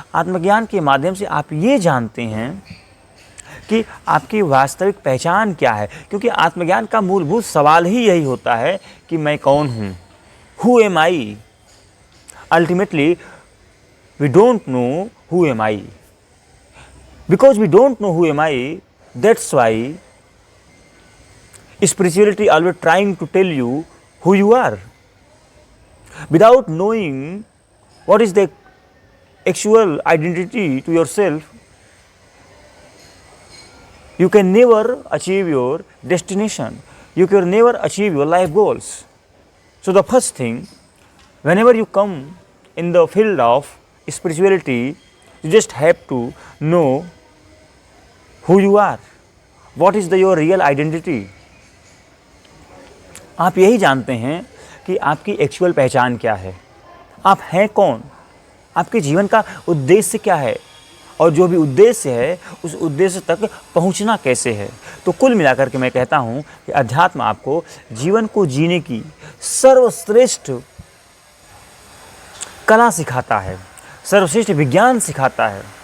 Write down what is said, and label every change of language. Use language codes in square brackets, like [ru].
[hi] आत्मज्ञान के माध्यम से आप ये जानते हैं कि आपकी वास्तविक पहचान क्या है, क्योंकि आत्मज्ञान का मूलभूत सवाल ही यही होता है कि मैं कौन हूँ, [en] Who am I. Ultimately we don't know who am I? Because we don't know who am I, that's why spirituality always trying to tell you who you are. Without knowing what is the actual identity to yourself, you can never achieve your destination. You can never achieve your life goals. So the first thing, whenever you come in the field of spirituality, you just have to know who you are. What is your real identity? [hi] आप यही जानते हैं कि आपकी actual पहचान क्या है, आप हैं कौन, आपके जीवन का उद्देश्य क्या है, और जो भी उद्देश्य है उस उद्देश्य तक पहुंचना कैसे है। तो कुल मिलाकर के मैं कहता हूं कि अध्यात्म आपको जीवन को जीने की सर्वश्रेष्ठ कला सिखाता है, सर्वश्रेष्ठ विज्ञान सिखाता है।